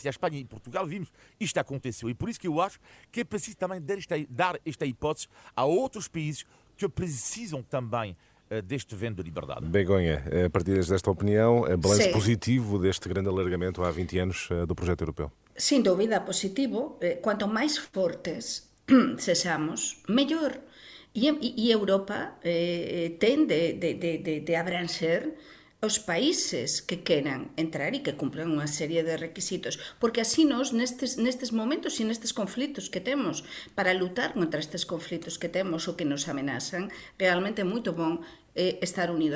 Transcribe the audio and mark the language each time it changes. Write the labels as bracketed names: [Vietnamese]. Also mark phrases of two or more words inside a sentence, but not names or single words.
[Portuguese] E a Espanha e Portugal vimos isto aconteceu. E por isso que eu acho que é preciso também dar esta hipótese a outros países que precisam também deste vento de liberdade. Begonha, partilhas desta opinião, balanço positivo deste grande alargamento há 20 anos do projeto europeu? [Galician] Sin dúvida, positivo. Cuanto máis fortes sexamos, mellor. E Europa ten de abranxer os países que queran entrar e que cumplan unha serie de requisitos, porque así nos nestes momentos e nestes conflitos que temos para lutar contra estes conflitos que temos ou que nos amenazan, realmente é moito bom estar unidos.